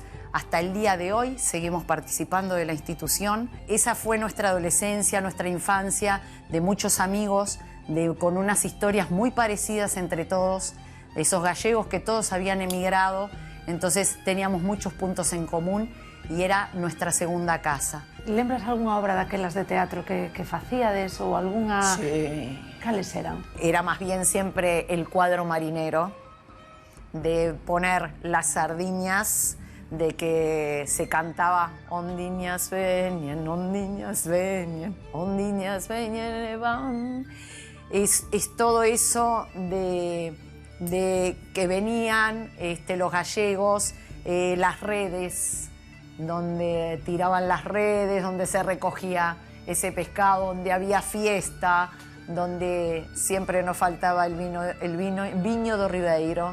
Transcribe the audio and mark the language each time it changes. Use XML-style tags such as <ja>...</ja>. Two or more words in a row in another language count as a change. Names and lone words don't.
<es>Hasta el día de hoy seguimos participando de la institución. Esa fue nuestra adolescencia, nuestra infancia, de muchos amigos, con unas historias muy parecidas entre todos, esos gallegos que todos habían emigrado, entonces teníamos muchos puntos en común y era nuestra segunda casa.</es> <gl>Lembras algunha obra daquelas de teatro que facíades ou algunha...</gl> <es>Sí.</es> <gl>Cales eran?</gl> <es>Era más bien siempre el cuadro marinero, de poner las sardiñas, de que se cantaba</es> <gl>ondiñas veñen, ondiñas veñen, ondiñas veñen van.</gl> <es>Es todo eso de que venían los gallegos, las redes, donde tiraban las redes, donde se recogía ese pescado, donde había fiesta, donde siempre nos faltaba el</es> <gl>viño do Ribeiro.</gl>